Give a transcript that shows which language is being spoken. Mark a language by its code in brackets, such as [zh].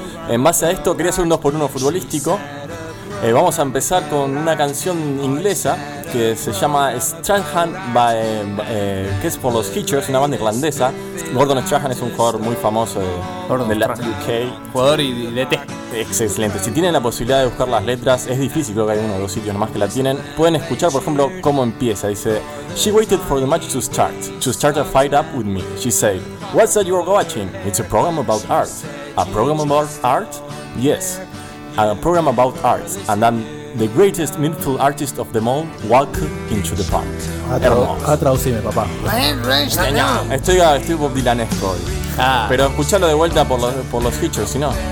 [es] En base a esto quería hacer un 2x1 futbolístico. Vamos a empezar con una canción inglesa que se llama Strahan by, que es por los Hitchers, una banda irlandesa. Gordon Strahan es un jugador muy famoso de la UK. Jugador y de T. Excelente. Si tienen la posibilidad de buscar las letras, es difícil, creo que hay uno o dos sitios nomás que la tienen. Pueden escuchar, por ejemplo, cómo empieza. [en] Dice: She waited for the match to start a fight up with me. She said, what's that you're watching? It's a program about art. A program about art? Yes. And a program about art. And then the greatest mindful artist of them all walked into the park. [es] A traducirme, papá. Estoy Bob Dylanesco hoy. Ah. Pero escuchalo de vuelta por los Hitchers, si no.